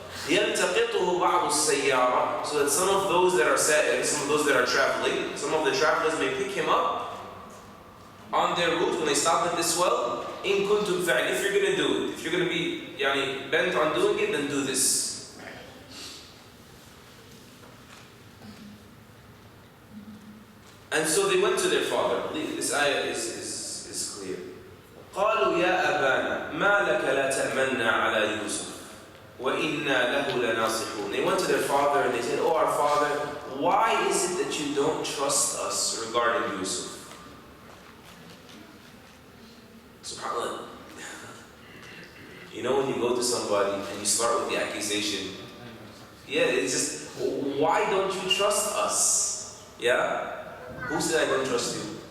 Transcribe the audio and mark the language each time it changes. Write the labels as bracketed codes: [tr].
[ar] يلتقطه بعض السيارة, [en] so that some of those that are traveling, some of the travelers may pick him up on their route when they stop at this well. [ar] إن كنتم فاعلين, [en] if you're going to do it, if you're going to be bent on doing it, then do this. And so they went to their father. This ayah is clear. [ar] قالوا يا أبانا ما لك لا تأمنا على يوسف وإنا له لناصحون. [en] They went to their father and they said, oh our father, why is it that you don't trust us regarding Yusuf? SubhanAllah. You know when you go to somebody and you start with the accusation, it's just, why don't you trust us? Yeah? Who said I don't trust you?